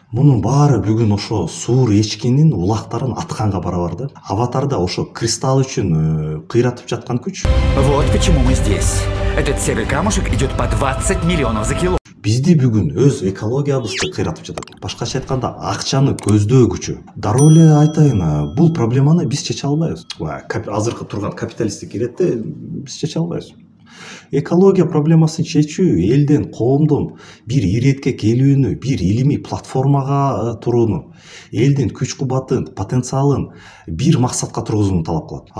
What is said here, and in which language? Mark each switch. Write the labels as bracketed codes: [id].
[ky] Мунун баары бүгүн ошо суур эчкинин улактарын атканга барабар да. Аватарда ошо кристалл үчүн кыйратып жаткан күч. [ru] Вот почему мы здесь. Этот серый камушек идет по 20 миллионов за кило. [ky] Бизди бүгүн өз экологиябызды кыйратып жатат. Башкача айтканда акчаны көздөө күчү. Дароо эле айтайын, бул проблеманы биз чече албайбыз. Азыркы турган капиталисттик иретте биз чече албайбыз. Экология проблемасын чечүү элден, коомдун бир иретке келүүнү, бир илимий платформага турууну, элдин күч кубатын, потенциалын бир максатка тургузууну талап кылат.